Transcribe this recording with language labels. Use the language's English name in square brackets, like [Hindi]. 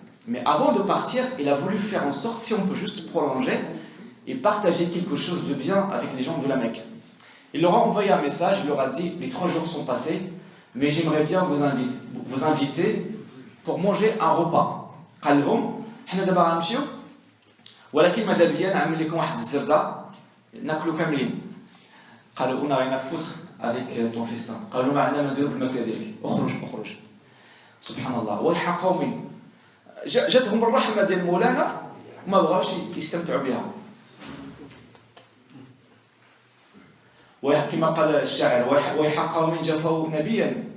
[French] Mais avant de partir, il a voulu faire en sorte, si on peut juste prolonger et partager quelque chose de bien avec les gens de la Mecque. Il leur a envoyé un message, il leur a dit, les 3 jours sont passés, mais j'aimerais bien vous inviter pour manger un repas. [Arabic] قال لهم حنا دابا غنمشيو ولكن ماذا بيا نعمل لكم واحد الزردة ناكلوا كاملين. [French] قالوا on a rien à foutre avec ton festin. [Arabic] قالوا ما عندنا ما نديرو بالماكله ديالك. اخرج. سبحان الله. ويح قوم جاتهم الرحمه ديال مولانا وما بغاوش يستمتعوا بها. كما قال الشاعر ويح قوم جفوا نبيا.